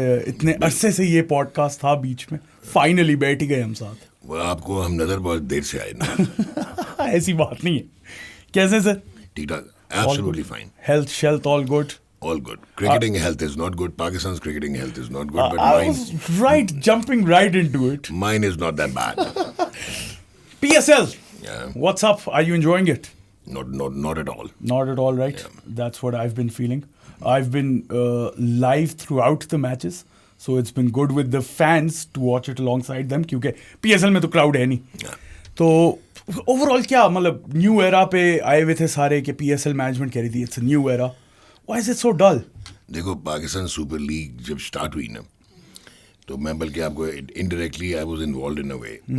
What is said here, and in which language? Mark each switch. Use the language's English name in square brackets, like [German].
[Urdu] اتنے عرصے سے یہ پوڈ کاسٹ تھا, بیچ میں فائنلی بیٹھ ہی گئے ہم ساتھ. وہ آپ کو ہم نظر بہت دیر سے آئے نا. ایسی بات نہیں ہے. کیسے سر؟ ٹھیک ٹھاک, absolutely fine. Health شیلتھ all good. [English] All good. Cricketing health is not good. Pakistan's cricketing health is not good, but I was jumping right into it. mine is not that bad. PSL. Yeah. What's up? Are you enjoying it? Not at all. Not at all, right? Yeah. That's what I've been feeling. I've been live throughout the matches, so it's been good with the fans to watch it alongside them. [Urdu] Because PSL میں تو crowd ہے نہیں. تو over all کیا مطلب new era پہ آئے ہوئے تھے سارے کہ پی ایس ایل مینجمنٹ کہہ رہی تھی it's a new era. [English] Why is it so dull? [Urdu] دیکھو, پاکستان سپر لیگ جب اسٹارٹ ہوئی نا, تو میں بلکہ آپ کو indirectly I was involved in a way.